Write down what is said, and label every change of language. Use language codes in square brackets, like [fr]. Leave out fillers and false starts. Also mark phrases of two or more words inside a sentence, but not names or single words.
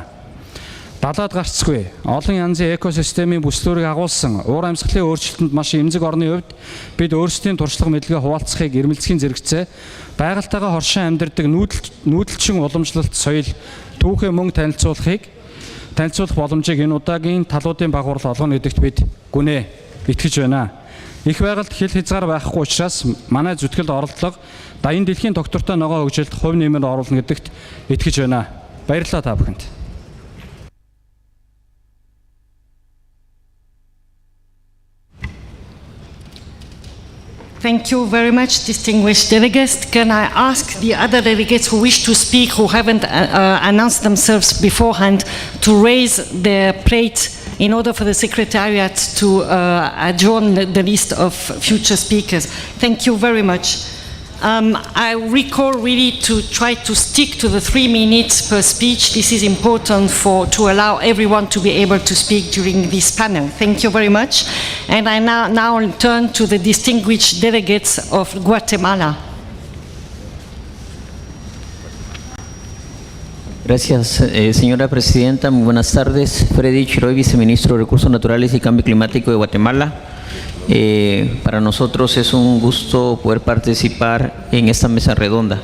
[mn] Далаад гарцгүй олон янзын экосистемийн бүслүүрийг агуулсан уур амьсгалын өөрчлөлтөнд маш эмзэг орны хувьд бид өөрсдийн туршлага мэдлэгээ хуваалцахыг эрмэлзэхийн зэрэгцээ байгальтайгаа хоршин амьдардаг нүүдэлчин уламжлалт соёл түүхээ мөн танилцуулах боломжийг энэ удаагийн талуудын багварал олгоно гэдэгт бид гүнээ итгэж байна. Их байгальд хил хязгаар байхгүй учраас манай зүтгэл оролдлого даян дэлхийн доктортой ногоо хөгжилд хувь нэмэр оруулна гэдэгт итгэж байна. Баярлалаа та бүхэнд. [en] Thank you very much, distinguished delegates. Can I ask the other delegates who wish to speak, who haven't announced themselves beforehand, to raise their plate in order for the Secretariat to adjourn the list of future speakers? Thank you very much. I recall really to try to stick to the 3 minutes per speech. This is important to allow everyone to be able to speak during this panel. Thank you very much. And I now turn to the distinguished delegates of Guatemala. [es] Gracias, señora presidenta. Muy buenas tardes. Freddy Chiroy, viceministro de Recursos Naturales y Cambio Climático de Guatemala. Para nosotros es un gusto poder participar en esta mesa redonda.